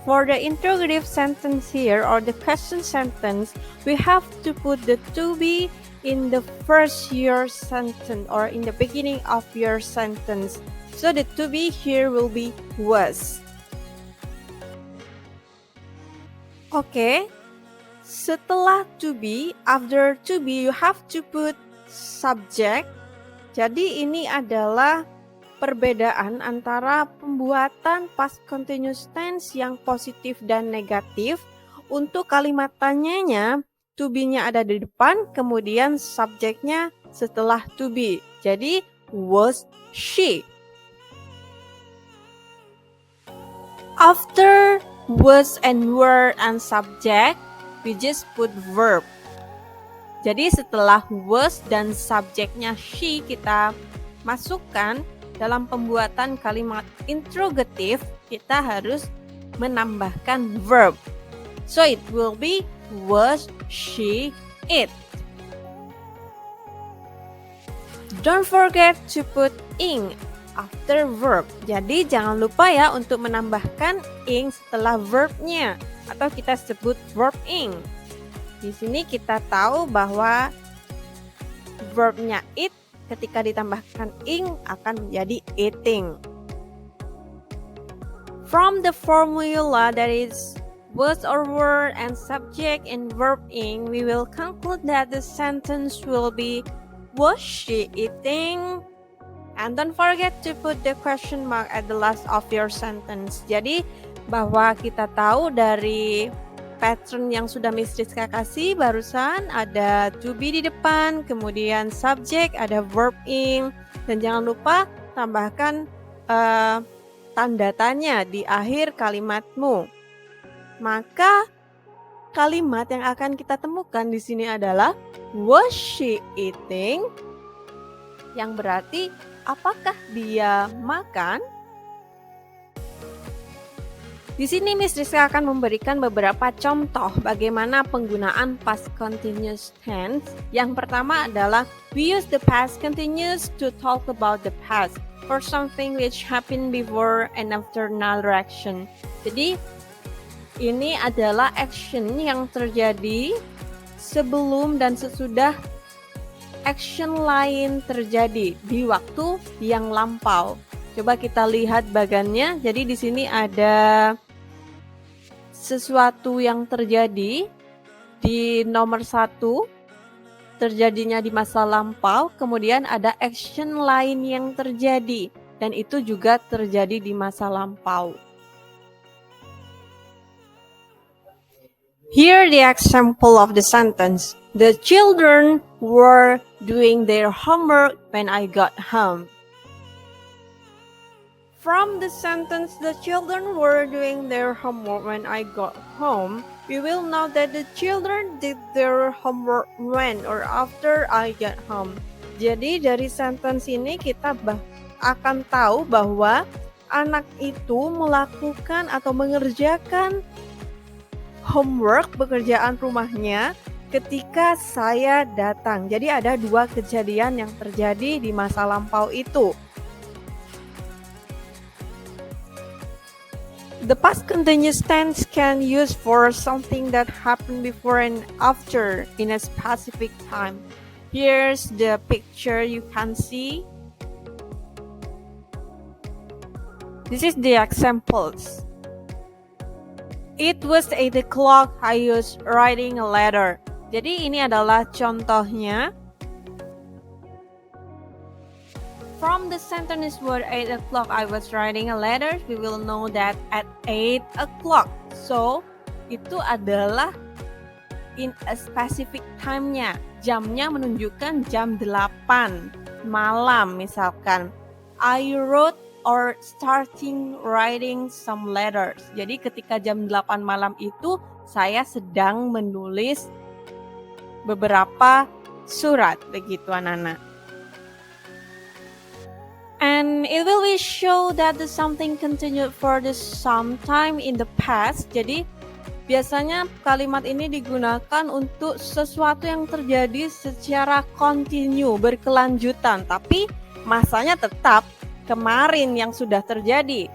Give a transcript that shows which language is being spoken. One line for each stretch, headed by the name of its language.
English: For the interrogative sentence here or the question sentence, we have to put the to be in the first your sentence or in the beginning of your sentence. So the to be here will be was. Okay.
Indonesian: Setelah
English: to be, after to be you have to put subject.
Indonesian: Jadi ini adalah perbedaan antara pembuatan past continuous tense yang positif dan negatif. Untuk kalimat tanyanya, to be-nya ada di depan, kemudian subjeknya setelah to be. Jadi,
English: was she? After was and were and subject, we just put verb.
Indonesian: Jadi setelah was dan subjeknya she kita masukkan dalam pembuatan kalimat interrogatif, kita harus menambahkan verb.
English: So it will be was she it. Don't forget to put ing after verb.
Indonesian: Jadi jangan lupa ya untuk menambahkan ing setelah verbnya atau kita sebut verb ing. Di sini kita tahu bahwa verbnya eat ketika ditambahkan ing akan menjadi eating.
English: From the formula that is was or were and subject and verb ing, we will conclude that the sentence will be was she eating? And don't forget to put the question mark at the last of your sentence.
Indonesian: Jadi bahwa kita tahu dari pattern yang sudah Miss Rizka kasih barusan ada to be di depan, kemudian subject, ada verb ing, dan jangan lupa tambahkan tanda tanya di akhir kalimatmu. Maka kalimat yang akan kita temukan di sini adalah was she eating? Yang berarti apakah dia makan? Di sini Miss Rizka akan memberikan beberapa contoh bagaimana penggunaan past continuous tense. Yang pertama adalah
English: we use the past continuous to talk about the past for something which happened before and after another action.
Indonesian: Jadi ini adalah action yang terjadi sebelum dan sesudah action lain terjadi di waktu yang lampau. Coba kita lihat bagannya. Jadi di sini ada sesuatu yang terjadi di nomor 1, terjadinya di masa lampau, kemudian ada action lain yang terjadi dan itu juga terjadi di masa lampau.
English: Here the example of the sentence. The children were doing their homework when I got home. From the sentence, the children were doing their homework when I got home, we will know that the children did their homework when or after I get home.
Indonesian: Jadi dari sentence ini kita akan tahu bahwa anak itu melakukan atau mengerjakan homework, pekerjaan rumahnya ketika saya datang. Jadi ada dua kejadian yang terjadi di masa lampau itu.
English: The past continuous tense can use for something that happened before and after in a specific time. Here's the picture you can see. This is the examples. It was 8 o'clock, I was writing a letter.
Indonesian: Jadi ini adalah contohnya.
English: From the sentence word 8 o'clock I was writing a letter, we will know that at 8 o'clock. So,
Indonesian: itu adalah
English: in a specific time-nya.
Indonesian: Jamnya menunjukkan jam 8 malam misalkan.
English: I wrote or starting writing some letters.
Indonesian: Jadi ketika jam 8 malam itu saya sedang menulis beberapa surat, begitu anak-anak.
English: And it will be show that the something continued for the some time in the past.
Indonesian: Jadi biasanya kalimat ini digunakan untuk sesuatu yang terjadi secara kontinu, berkelanjutan, tapi masanya tetap kemarin yang sudah terjadi.